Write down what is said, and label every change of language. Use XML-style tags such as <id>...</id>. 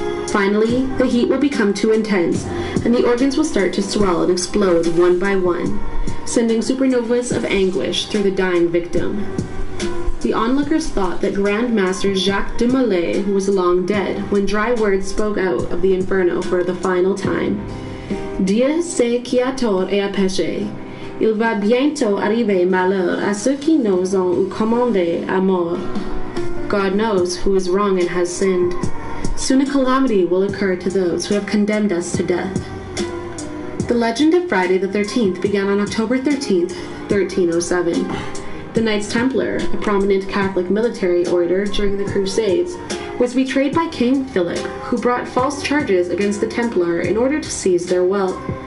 <en>Finally, the heat will become too intense, and the organs will start to swell and explode one by one, sending supernovas of anguish through the dying victim. The onlookers thought that Grand Master Jacques de Molay was long dead when dry words spoke out of the inferno for the final time.</en> <fr>Dieu sait qui a tort et a péché. Il va bientôt arriver malheur à ceux qui nous ont commandé à mort.</fr> <en>God knows who is wrong and has sinned. Soon a calamity will occur to those who have condemned us to death. The legend of Friday the 13th began on October 13th, 1307. The Knights Templar, a prominent Catholic military order during the Crusades, was betrayed by King Philip, who brought false charges against the Templar in order to seize their wealth.</en>